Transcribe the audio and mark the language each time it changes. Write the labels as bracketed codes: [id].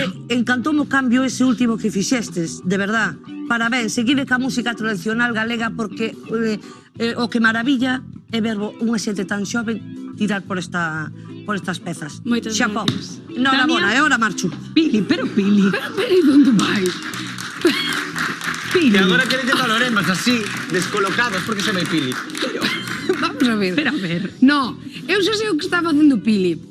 [gl] Encantoume o cambio ese último que fixestes, de verdad. Parabéns, seguide ca música tradicional galega porque o que maravilla é ver unha xente tan xoven tirar por estas pezas. Moitas gracias. Enhorabuena, e agora marcho. Pili, pero Pili. Pero onde vai? [es] Y ahora queréis que valoremos así, descolocados, porque se me Pili. Vamos a ver. [gl] Pero a ver. No, eu xa sei o que está facendo Pili.